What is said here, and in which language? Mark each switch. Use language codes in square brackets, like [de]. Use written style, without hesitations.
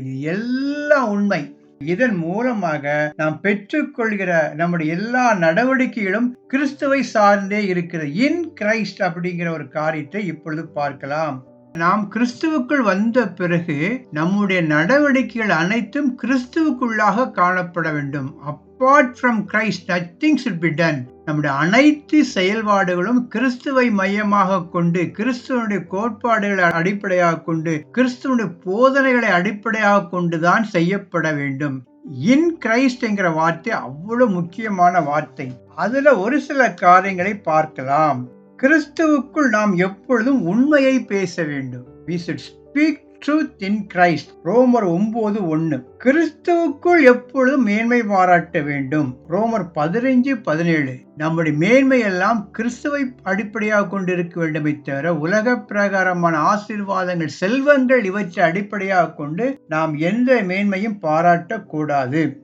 [ta] இது எல்லாம் உண்மை. இதன் மூலமாக நாம் பெற்றுக்கொள்கிற நம்முடைய எல்லா நடவடிக்கைகளும் கிறிஸ்துவை சார்ந்தே இருக்கிறது. இன் கிரைஸ்ட் அப்படிங்கிற ஒரு காரியத்தை இப்பொழுது பார்க்கலாம். நாம் கிறிஸ்துவுக்குள் வந்த பிறகு நம்முடைய நடவடிக்கைகள் அனைத்தும் கிறிஸ்துவுக்குள்ளாக காணப்பட வேண்டும். [en] Apart from Christ, nothing should be done. [ta] நம்முடைய அனைத்து செயல்பாடுகளும் கிறிஸ்துவை மையமாக கொண்டு, கிறிஸ்துவனுடைய கோட்பாடுகளை அடிப்படையாக கொண்டு, கிறிஸ்துவனுடைய போதனைகளை அடிப்படையாக கொண்டுதான் செய்யப்பட வேண்டும். இன் கிரைஸ்ட் என்கிற வார்த்தை அவ்வளவு முக்கியமான வார்த்தை. அதுல ஒரு சில காரியங்களை பார்க்கலாம். கிறிஸ்துவுக்குள் நாம் எப்பொழுதும் உண்மையை பேச வேண்டும். [en] We should speak truth in Christ. [ta] ரோமர் 9:1. கிறிஸ்துவுக்குள் எப்பொழுதும் மேன்மை பாராட்ட வேண்டும். ரோமர் 15:17. நம்முடைய மேன்மை எல்லாம் கிறிஸ்துவை அடிப்படையாக கொண்டிருக்க வேண்டுமே தவிர உலக பிரகாரமான ஆசீர்வாதங்கள், செல்வங்கள் இவற்றை அடிப்படையாக கொண்டு நாம் எந்த மேன்மையும் பாராட்டக்கூடாது.